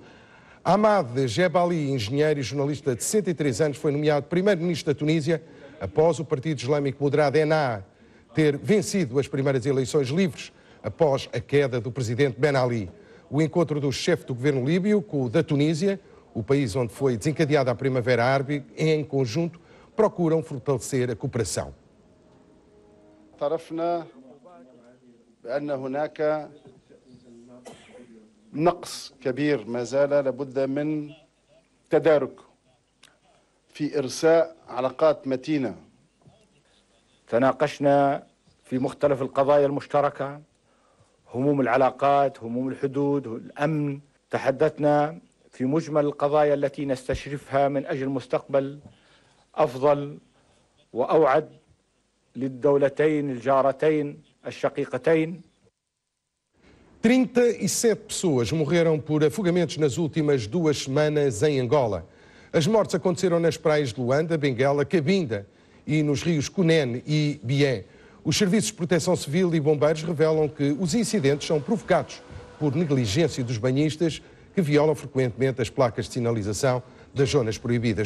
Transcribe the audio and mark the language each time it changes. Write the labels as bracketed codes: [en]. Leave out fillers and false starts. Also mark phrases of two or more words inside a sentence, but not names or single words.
[pt] Ahmad Jebali, engenheiro e jornalista de 63 anos, foi nomeado primeiro-ministro da Tunísia após o Partido Islâmico Moderado Ennahda ter vencido as primeiras eleições livres após a queda do presidente Ben Ali. O encontro do chefe do governo líbio com o da Tunísia, o país onde foi desencadeada a Primavera Árabe, em conjunto procuram fortalecer a cooperação. [ar] بأن هناك نقص كبير ما زال لابد من تدارك في إرساء علاقات متينة. تناقشنا في مختلف القضايا المشتركة، هموم العلاقات، هموم الحدود، الأمن. تحدثنا في مجمل القضايا التي نستشرفها من أجل مستقبل أفضل وأوعد للدولتين الجارتين الشقيقتين. [pt] 37 pessoas morreram por afogamentos nas últimas 2 semanas em Angola. As mortes aconteceram nas praias de Luanda, Benguela, Cabinda e nos rios Cunene e Bié. Os serviços de proteção civil e bombeiros revelam que os incidentes são provocados por negligência dos banhistas que violam frequentemente as placas de sinalização das zonas proibidas.